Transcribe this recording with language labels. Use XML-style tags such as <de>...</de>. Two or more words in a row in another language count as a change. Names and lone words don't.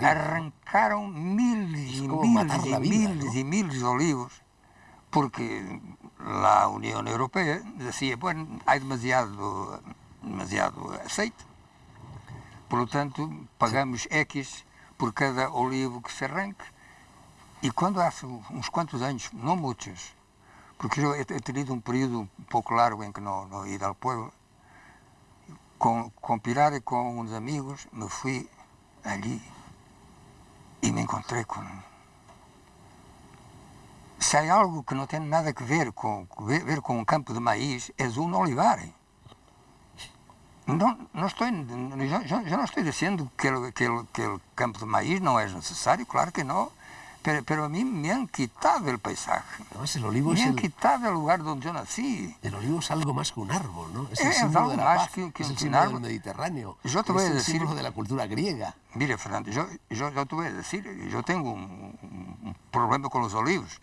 <es>Arrancaron miles y miles de olivos, porque la Unión Europea decía, bueno, hay demasiado demasiado aceite. Por lo tanto, pagamos X por cada olivo que se arranque.</es> <pt>E quando há uns quantos anos, não muitos, porque eu</pt> <es>he tenido</es> <pt>um período um pouco largo em que não ia ao pueblo, com Pilar e com uns amigos, me fui ali e me encontrei com... Se há algo que não tem nada a ver com um campo de maíz, é um olivar. Não estou, já não estou dizendo que aquele campo de maíz não é necessário, claro que não,</pt> <es>pero a mí me han quitado el paisaje. Además, el olivo me es han quitado el lugar donde yo nací. El olivo es algo más que un árbol, ¿no? Es el Es símbolo algo de la más paz, que es el un símbolo árbol. del Mediterráneo, Yo te voy es a el decir- símbolo de la cultura griega. Mira, Fernando, yo te voy a decir, yo tengo un problema con los olivos.</es>